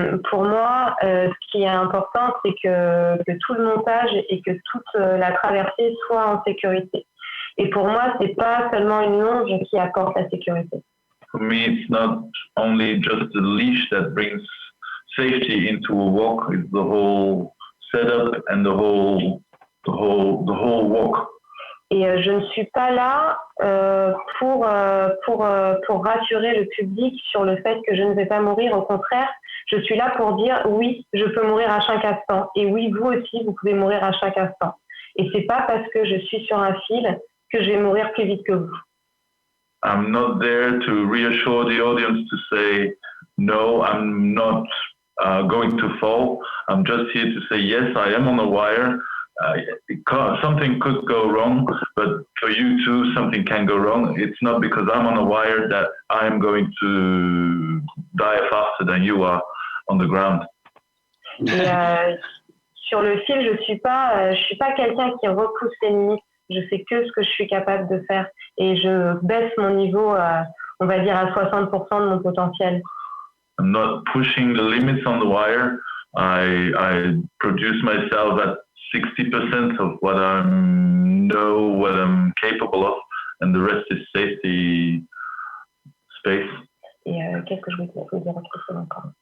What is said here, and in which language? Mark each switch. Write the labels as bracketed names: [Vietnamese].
[French] Pour moi, ce qui est important, c'est que tout le montage et que toute la traversée soit en sécurité. Et pour moi, c'est pas seulement une longe qui apporte la sécurité. [English] For me, it's not only just the leash that brings safety into a walk; it's the whole setup and the whole walk. [French] Et je ne suis pas là pour rassurer le public sur le fait que je ne vais pas mourir. Au contraire, je suis là pour dire oui, je peux mourir à chaque instant. Et oui, vous aussi, vous pouvez mourir à chaque instant. Et c'est pas parce que je suis sur un fil que je vais mourir plus vite que vous. [English] I'm not there to reassure the audience to say no, I'm not going to fall. I'm just here to say yes, I am on a wire. Something could go wrong, but for you too, something can go wrong. It's not because I'm on a wire that I'm going to die faster than you are on the ground. [French] Et, sur le fil, je suis pas quelqu'un qui repousse les limites. Je fais que ce que je suis capable de faire et je baisse mon niveau, on va dire à 60% de mon potentiel. [English] I'm not pushing the limits on the wire. I produce myself at 60% of what I'm capable of, and the rest is safety space. [French] Et qu'est-ce que je voulais dire autre chose encore?